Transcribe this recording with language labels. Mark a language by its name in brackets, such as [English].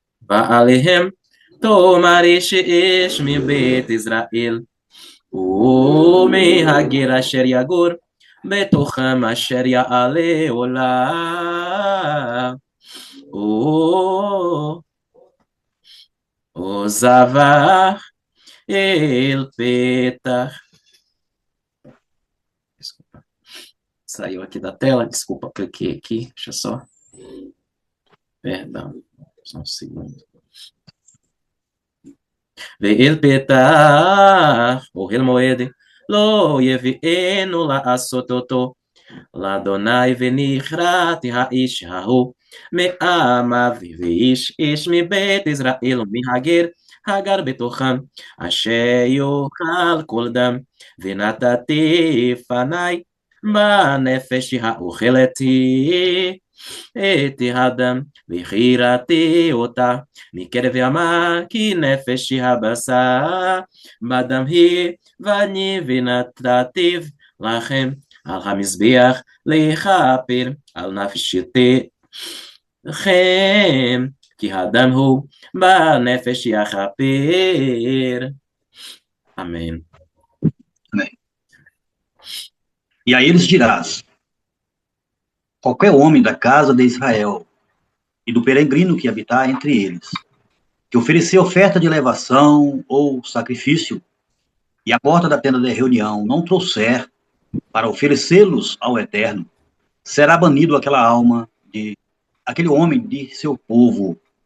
[Hebrew] ועליהם תאמר איש איש מבית ישראל ומהגר אשר יגור בתוכם אשר יעלה עולה או זבח אל פתח. [Portuguese] Desculpa, saiu aqui da tela, desculpa, cliquei aqui, deixa eu só, perdão, só um segundo. [Hebrew] ואל פתח אוהל מועד לא יביאנו לעשות אותו לאדוני ונכרתי האיש ההוא מעם אבי ואיש איש מבית ישראל ומהגר הגר בתוכם אשר יאכל כל דם ונתתי פניי בנפש האוכלתי את האדם וכירתי אותה מקרב ימה כי נפש היא הבשר בדם היא ואני ונתתיו לכם על המזבח לכפר על נפשותיכם כי הדם הוא בנפש יכפר. [Portuguese] Amém. Amém. E a eles dirás: qualquer homem da casa de Israel e do peregrino que habitar entre eles, que oferecer oferta de elevação ou sacrifício, e a porta da tenda da reunião não trouxer para oferecê-los ao Eterno, será banido aquele homem de seu povo.